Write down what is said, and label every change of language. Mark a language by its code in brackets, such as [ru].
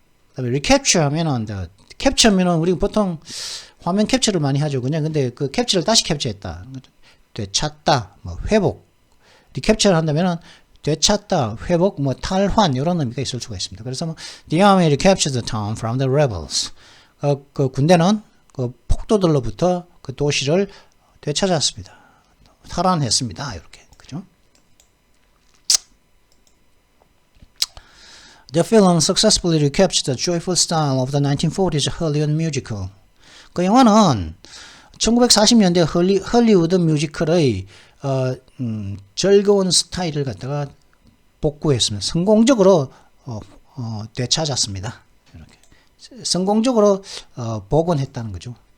[ko] 그다음에 리캡처 하면은, 캡처면은 우리 보통 화면 캡처를 많이 하죠. 그냥 근데 그 캡처를 다시 캡처했다, 되찾다, 뭐 회복. 리캡처를 한다면은 되찾다, 회복, 뭐 탈환 이런 의미가 있을 수가 있습니다. 그래서 뭐 [en] The army recaptured the town from the rebels. [ko] 그 군대는 그 폭도들로부터 그 도시를 되찾았습니다. 탈환했습니다. 이렇게. 그죠? [en] The film successfully recaptured the joyful style of the 1940s Hollywood musical. [ko] 그 영화는 1940년대 헐리우드 뮤지컬의 즐거운 스타일을 갖다가 복구했습니다. 성공적으로 되찾았습니다. 이렇게 성공적으로 복원했다는 거죠.